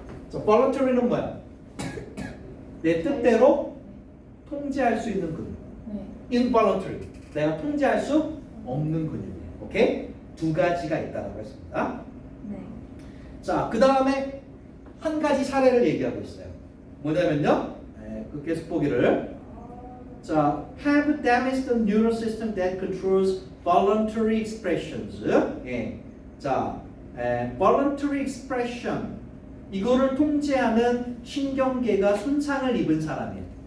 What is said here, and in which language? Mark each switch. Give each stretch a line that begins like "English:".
Korean: 자, voluntary는 뭐야? 내 뜻대로 통제할 수 있는 근육.
English: involuntary.
Korean: 내가 통제할 수 없는 근육이에요. 오케이? 두 가지가 있다고 했습니다. 네. 자, 그 다음에 한 가지 사례를 얘기하고 있어요. 뭐냐면요. 그 계속 보기를.
English: 자, have damaged the neural system that controls voluntary expressions. 자, voluntary expression.
Korean: 이거를 통제하는 신경계가 손상을 입은 사람이에요.